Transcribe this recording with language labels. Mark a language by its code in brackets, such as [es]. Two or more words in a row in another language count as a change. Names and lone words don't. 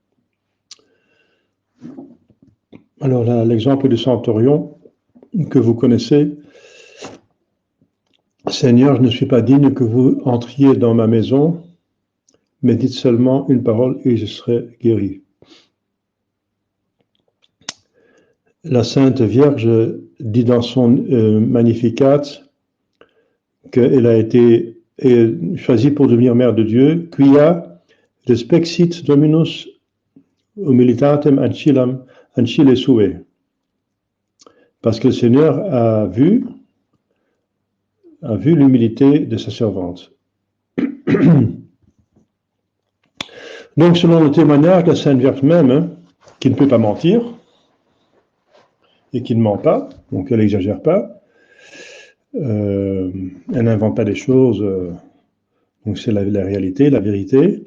[fr] Alors là, l'exemple du centurion que vous connaissez, Seigneur, je ne suis pas digne que vous entriez dans ma maison, mais dites seulement une parole et je serai guéri. La Sainte Vierge dit dans son Magnificat qu'elle a été choisie pour devenir mère de Dieu, [la] quia respexit Dominus humilitatem ancille sue. [fr] Parce que le Seigneur a vu l'humilité de sa servante. Donc, selon le témoignage de la Sainte Vierge même, qui ne peut pas mentir, et qui ne ment pas, donc elle n'exagère pas, elle n'invente pas des choses, donc c'est la réalité, la vérité.